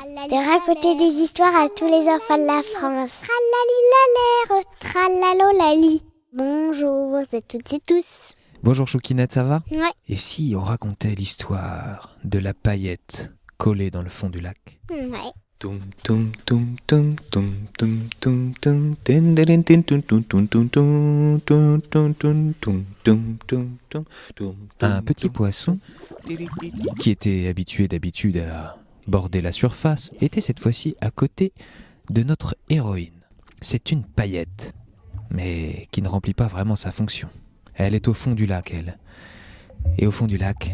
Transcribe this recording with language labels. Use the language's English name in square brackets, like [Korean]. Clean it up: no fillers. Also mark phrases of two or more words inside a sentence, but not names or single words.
[French] De raconter des histoires à tous les enfants de la France. Tralalilalère, tralalolali. Bonjour à toutes et tous. Bonjour Choukinette, ça va ? Ouais. Et si on racontait l'histoire de la paillette collée dans le fond du lac ? Ouais. Tum tum tum tum tum tum tum tum tin tin tin tum tum tum tum tum tum tum tum tum tum tum tum. Un petit poisson qui était habitué d'habitude à border la surface était cette fois-ci à côté de notre héroïne. C'est une paillette, mais qui ne remplit pas vraiment sa fonction. Elle est au fond du lac, elle. Et au fond du lac,